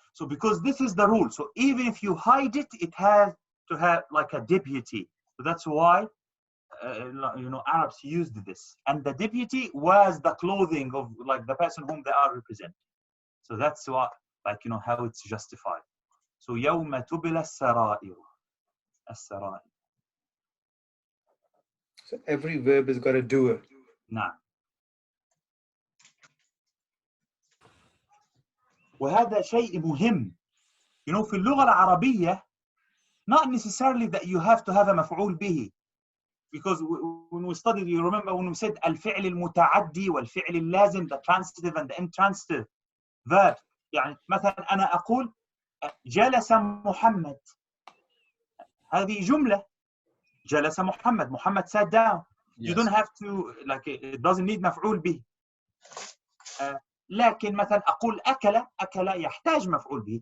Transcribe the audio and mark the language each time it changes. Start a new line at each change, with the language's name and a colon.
English: So because this is the rule, so even if you hide it, it has to have like a deputy. So that's why Arabs used this, and the deputy was the clothing of like the person whom they are representing. So that's what, like, how it's justified.
Arabic: So يوم تبلى السرائر. السرائر.
English: So every verb has got a doer.
Arabic: نعم. وهذا شيء مهم. في اللغة العربية,
English: not necessarily that you have to have a مفعول به. Because when we studied, you remember when we said الفعل المتعدي والفعل اللازم, the transitive and the intransitive verb.
Arabic: يعني مثلا أنا أقول جلس محمد. هذه جملة. جلس محمد.
English: محمد sat down. Yes. You don't have to, like, it doesn't need مفعول به.
Arabic: لكن مثلا أقول أكل يحتاج مفعول به.